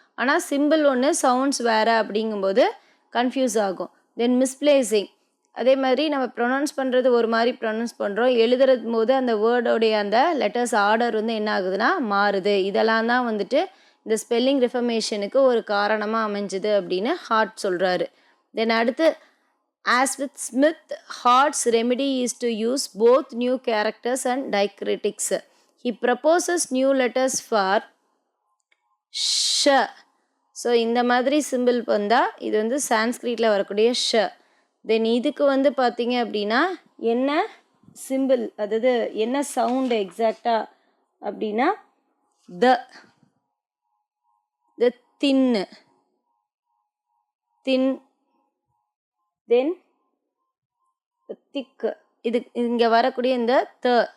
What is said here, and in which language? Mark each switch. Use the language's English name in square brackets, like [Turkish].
[Tamil] ஆனால் சிம்பிள் ஒன்று சவுண்ட்ஸ் வேறு அப்படிங்கும்போது கன்ஃபியூஸ் ஆகும். தென் மிஸ்பிளேசிங், அதே மாதிரி நம்ம ப்ரொனவுன்ஸ் பண்ணுறது ஒரு மாதிரி ப்ரொனவுன்ஸ் பண்ணுறோம், எழுதுறது போது அந்த வேர்டோடைய அந்த லெட்டர்ஸ் ஆர்டர் வந்து என்ன ஆகுதுன்னா மாறுது. இதெல்லாம் தான் வந்துட்டு இந்த ஸ்பெல்லிங் ரிஃபர்மேஷனுக்கு ஒரு காரணமாக அமைஞ்சுது அப்படின்னு ஹார்ட் சொல்கிறாரு. தென் அடுத்து, [English] as with Smith, Hart's remedy is to use both new characters and diacritics. He proposes new letters for ஷ. [Tamil] ஸோ இந்த மாதிரி சிம்பிள் வந்தால் இது வந்து சான்ஸ்கிரிட்டில் வரக்கூடிய ஷ. தென் இதுக்கு வந்து பார்த்தீங்க அப்படின்னா என்ன சிம்பிள், அதாவது என்ன சவுண்டு எக்ஸாக்டாக அப்படின்னா த தின்னு, தின், தென் திக்கு. இது இங்கே வரக்கூடிய இந்த த,